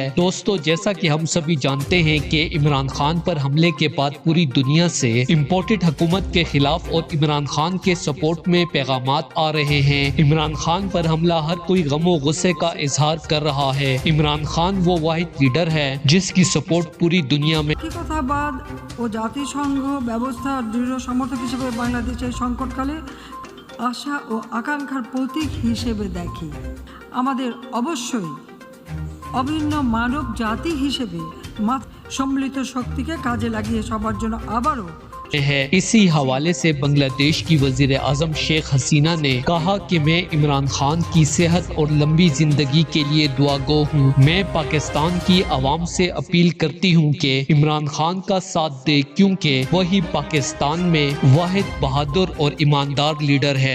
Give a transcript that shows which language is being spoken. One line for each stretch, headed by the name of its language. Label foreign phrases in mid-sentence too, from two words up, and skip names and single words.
Urdu: دوستو، جیسا کہ ہم سبھی جانتے ہیں کہ عمران خان پر حملے کے بعد پوری دنیا سے امپورٹڈ حکومت کے خلاف اور عمران خان کے سپورٹ میں پیغامات آ رہے ہیں۔ عمران خان پر حملہ ہر کوئی غم و غصے کا اظہار کر رہا ہے۔ عمران خان وہ واحد لیڈر ہے جس کی سپورٹ پوری دنیا میں
Bangla: একতাবাদ ও জাতিসংঘ ব্যবস্থার দৃঢ় সমর্থক হিসেবে বাংলাদেশের সংকটকালে আশা ও আকাঙ্ক্ষার প্রতীক হিসেবে দেখি। আমাদের অবশ্যই অভিন্ন মানব জাতি হিসেবে সম্মিলিত শক্তিকে কাজে লাগিয়ে সবার জন্য আবারও
Urdu: ہے۔ اسی حوالے سے بنگلہ دیش کی وزیر اعظم شیخ حسینہ نے کہا کہ میں عمران خان کی صحت اور لمبی زندگی کے لیے دعا گو ہوں۔ میں پاکستان کی عوام سے اپیل کرتی ہوں کہ عمران خان کا ساتھ دے، کیونکہ وہی پاکستان میں واحد بہادر اور ایماندار لیڈر ہے۔